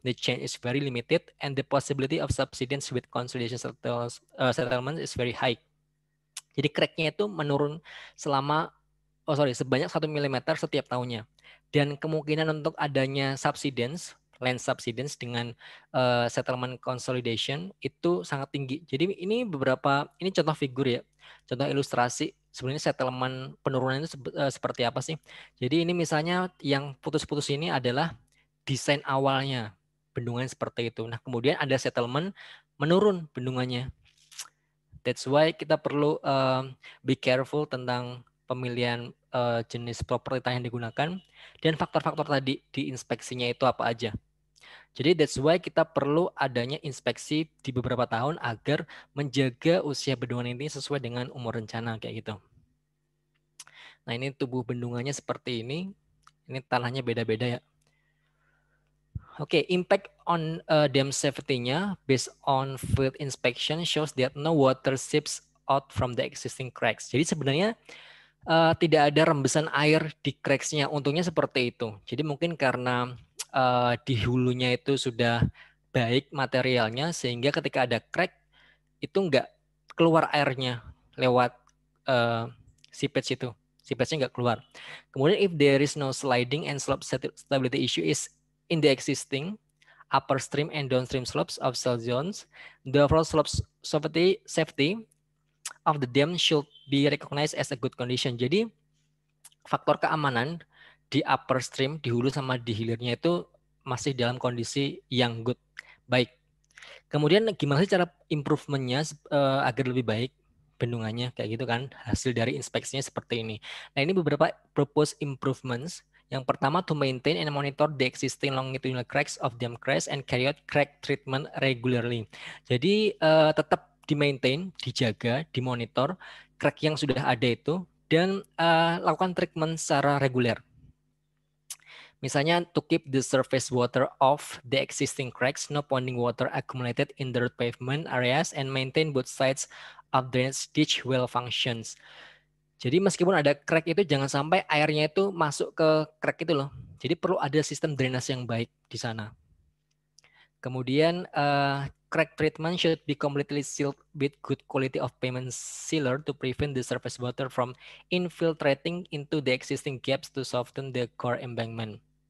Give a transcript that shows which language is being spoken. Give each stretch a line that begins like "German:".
English: The change is very limited and the possibility of subsidence with consolidation settlement is very high.
Indonesian: Jadi cracknya itu menurun sebanyak 1 mm setiap tahunnya. Dan kemungkinan untuk adanya subsidence, land subsidence dengan settlement consolidation itu sangat tinggi. Jadi ini contoh figur ya, contoh ilustrasi sebenarnya settlement penurunan itu seperti apa sih. Jadi ini misalnya yang putus-putus ini adalah desain awalnya bendungan seperti itu. Nah kemudian ada settlement menurun bendungannya.
English: That's why
Indonesian: kita perlu
English: be careful
Indonesian: tentang pemilihan jenis properti tanah yang digunakan dan faktor-faktor tadi di inspeksinya itu apa aja. Jadi
English: that's why
Indonesian: kita perlu adanya inspeksi di beberapa tahun agar menjaga usia bendungan ini sesuai dengan umur rencana kayak gitu. Nah ini tubuh bendungannya seperti ini. Ini tanahnya beda-beda ya.
English: Oke, impact on dam safety-nya based on field inspection shows that no water seeps out from the existing cracks.
Indonesian: Jadi sebenarnya tidak ada rembesan air di cracks-nya. Untungnya seperti itu. Jadi mungkin karena di hulunya itu sudah baik materialnya sehingga ketika ada crack itu nggak keluar airnya lewat seepage itu. Seepage-nya nggak keluar.
English: Kemudian if there is no sliding and slope stability issue is in the existing upper stream and downstream slopes of cell zones, the overall slope safety of the dam should be recognized as a good condition.
Indonesian: Jadi faktor keamanan di upper stream, di hulu sama di hilirnya itu masih dalam kondisi yang good, baik. Kemudian gimana sih cara improvementnya agar lebih baik bendungannya kayak gitu kan, hasil dari inspeksinya seperti ini. Nah ini beberapa proposed improvements. Yang pertama,
English: to maintain and monitor the existing longitudinal cracks of dam crest and carry out crack treatment regularly.
Indonesian: Jadi tetap di-maintain, dijaga, dimonitor crack yang sudah ada itu dan lakukan treatment secara reguler.
English: Misalnya to keep the surface water off the existing cracks, no ponding water accumulated in the road pavement areas, and maintain both sides of drainage ditch well functions.
Indonesian: Jadi meskipun ada crack itu jangan sampai airnya itu masuk ke crack itu loh. Jadi perlu ada sistem drainase yang baik di sana.
English: Kemudian crack treatment should be completely sealed with good quality of pavement sealer to prevent the surface water from infiltrating into the existing gaps to soften the core embankment.